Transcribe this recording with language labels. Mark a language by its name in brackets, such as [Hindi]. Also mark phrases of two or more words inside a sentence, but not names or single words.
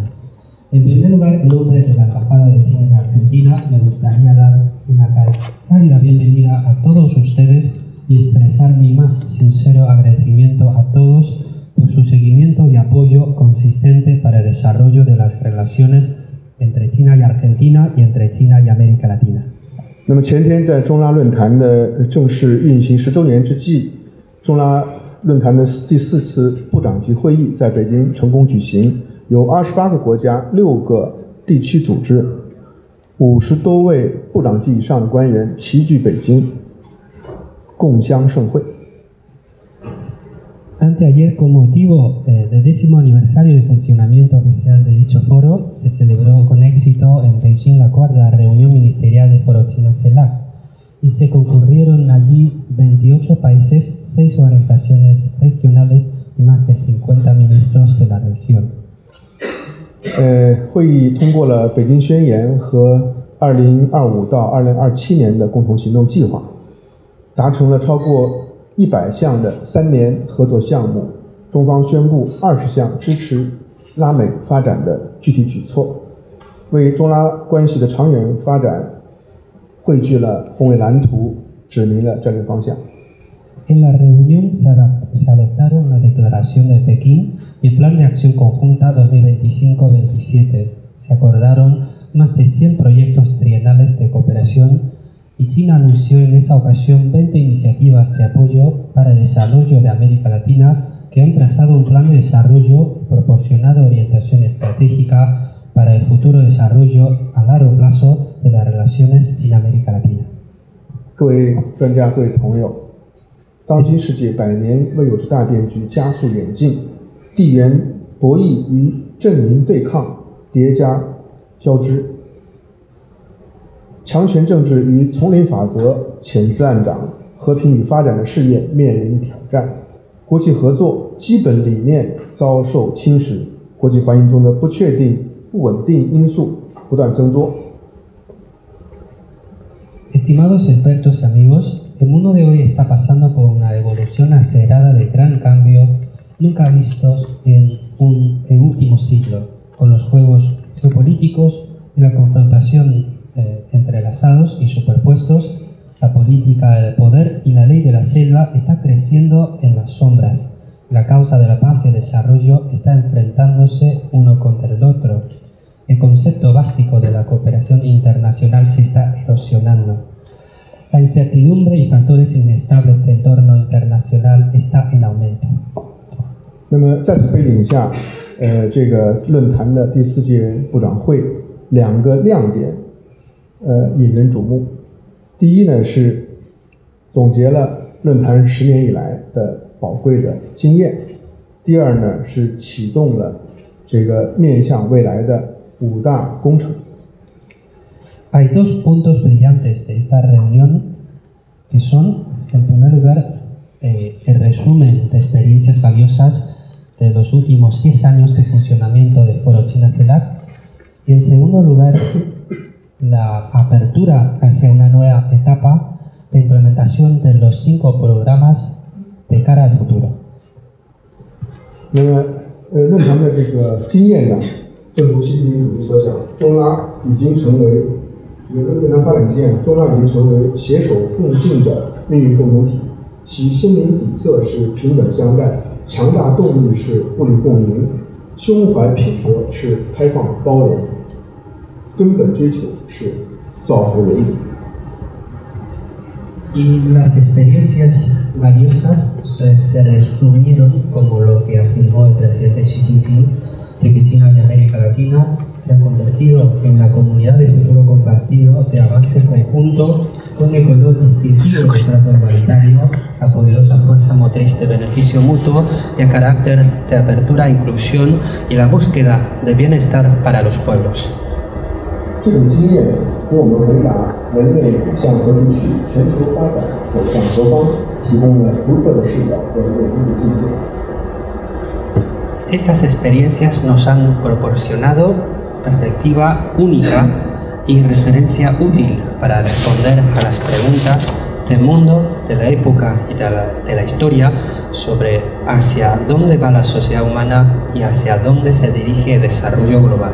[Spanish] En primer lugar, en nombre de la Embajada de China en Argentina, me gustaría dar una cálida bienvenida a todos ustedes y expresar mi más sincero agradecimiento a todos por su seguimiento y apoyo consistente para el desarrollo de las relaciones entre China y Argentina y entre China y América Latina. [Chinese] 那么前天在中拉论坛的正式运行10周年之际，中拉论坛的第4次部长级会议在北京成功举行，有28个国家、6个地区组织、50多位部长级以上的官员齐聚北京，共襄盛会。 [Spanish] Anteayer, con motivo del 10º aniversario de funcionamiento oficial de dicho foro, se celebró con éxito en Beijing la 4ª reunión ministerial del Foro China-CELAC y se concurrieron allí 28 países, 6 organizaciones regionales y más de 50 ministros de la región. [Chinese] 会议通过了北京宣言和2025到2027年的共同行动计划，达成了超过 100项的3年合作项目，中方宣布20项支持拉美发展的具体举措，为中拉关系的长远发展绘具了宏伟蓝图，指明了战略方向。 [Spanish] En la reunión se adoptaron la Declaración de Pekín y el Plan de Acción Conjunta 2025-27. Se acordaron más de 100 proyectos trienales de cooperación y China anunció en esa ocasión 20 iniciativas de apoyo para el desarrollo de América Latina que han trazado un plan de desarrollo proporcionado orientación estratégica para el futuro desarrollo a largo plazo de las relaciones China-América Latina. [Chinese] 各位专家、各位朋友，当今世界百年未有之大变局加速演进，地缘博弈与阵营对抗叠加交织，强权政治与丛林法则潜滋暗长，和平与发展的事业面临挑战，国际合作基本理念遭受侵蚀，国际环境中的不确定、不稳定因素不断增多。 [Spanish] Estimados expertos y amigos, el mundo de hoy está pasando por una evolución acelerada de gran cambio nunca vistos en el último siglo, con los juegos geopolíticos y la confrontación entrelazados y superpuestos. La política del poder y la ley de la selva está creciendo en las sombras. La causa de la paz y el desarrollo está enfrentándose uno contra el otro. El concepto básico de la cooperación internacional se está erosionando. La incertidumbre y factores inestables del entorno internacional está en aumento. [Chinese] 那么在此背景下，这个论坛的第4届部长会2个亮点，引人瞩目。第一呢是总结了论坛10年以来的宝贵的经验；第二呢是启动了这个面向未来的5大工程。 [Spanish] Hay dos puntos brillantes de esta reunión que son, en primer lugar, el resumen de experiencias valiosas de los últimos 10 años de funcionamiento de Foro China-CELAC y, en segundo lugar, la apertura hacia una nueva etapa de implementación de los 5 programas de cara al futuro. [Chinese] 那么，论坛的这个经验呢，正如习近平主席所讲，中拉已经成为这个论坛发展经验，中拉已经成为携手共进的命运共同体，其鲜明底色是平等相待，强大动力是互利共赢，胸怀品德是开放包容，根本追求是造福人民。 [Spanish] Y las experiencias valiosas se resumieron como lo que afirmó el presidente Xi Jinping, de que China y América Latina se han convertido en la comunidad de futuro compartido de avance conjunto con el color distintivo del trato igualitario, la poderosa fuerza motriz de beneficio mutuo y el carácter de apertura e inclusión y la búsqueda de bienestar para los pueblos. [Chinese] 这种经验给我们回答人类向何处去、全球发展走向何方提供了独特的视角和有力的境界。 [Spanish] Estas experiencias nos han proporcionado perspectiva única y referencia útil para responder a las preguntas del mundo, de la época y de la historia sobre hacia dónde va la sociedad humana y hacia dónde se dirige el desarrollo global.